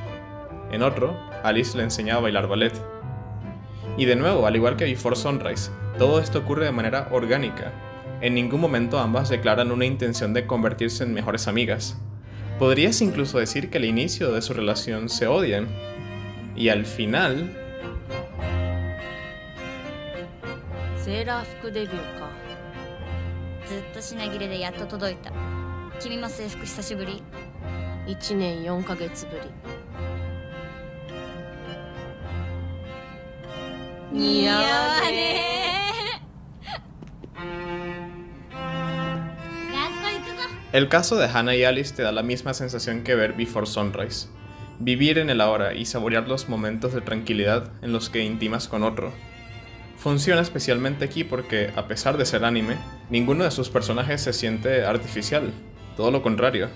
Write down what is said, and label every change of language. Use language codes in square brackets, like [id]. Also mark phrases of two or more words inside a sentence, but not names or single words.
[es] En otro, Alice le enseña a bailar ballet. Y de nuevo, al igual que Before Sunrise, todo esto ocurre de manera orgánica. En ningún momento ambas declaran una intención de convertirse en mejores amigas. Podrías incluso decir que al inicio de su relación se odian. Y al final... [ja] セーラー服デビューか。ずっと品切れでやっと届いた。君も制服久しぶり 1年4ヶ月ぶり。似合わね [es] El caso de Hana y Alice te da la misma sensación que ver Before Sunrise. Vivir en el ahora y saborear los momentos de tranquilidad en los que intimas con otro. Funciona especialmente aquí porque, a pesar de ser anime, ninguno de sus personajes se siente artificial, todo lo contrario.